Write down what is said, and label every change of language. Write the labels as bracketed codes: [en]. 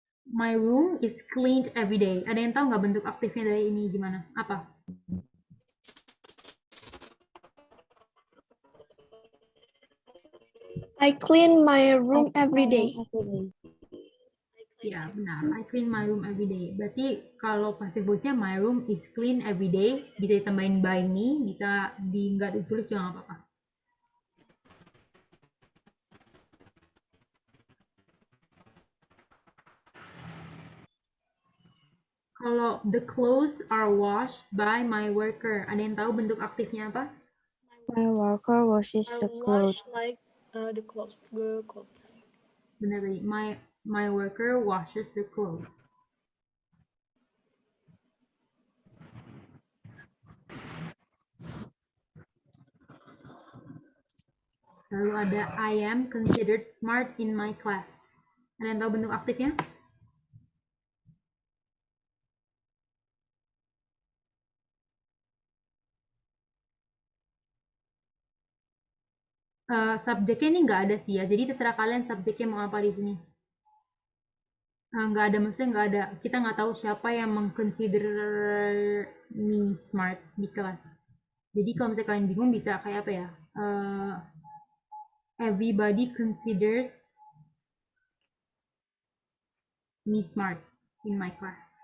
[en] My room is cleaned every day. [id] Ada yang tahu nggak bentuk aktifnya dari ini gimana? Apa? [en] I clean my room every day. [id] Ya, benar. [en] I clean my room every day. [id] Berarti kalau passive voice-nya [en] my room is clean every day, [id] bisa ditambahin by me, bisa nggak ditulis juga nggak apa-apa. Kalau [en] the clothes are washed by my worker, [id] ada yang tahu bentuk aktifnya apa? [en] My worker washes the clothes. The clothes, the clothes. [id] Benar tadi. [en] My worker washes the clothes. [id] Lalu ada [en] I am considered smart in my class. [id] Ada yang tahu bentuk aktifnya? Subjeknya ini nggak ada sih ya. Jadi terserah kalian subjeknya mau apa di sini. Nggak ada, maksudnya nggak ada. Kita nggak tahu siapa yang mengconsider [en] me smart [id] di kelas. Jadi kalau misalnya kalian bingung bisa kayak apa ya? [en] Everybody considers me smart in my class.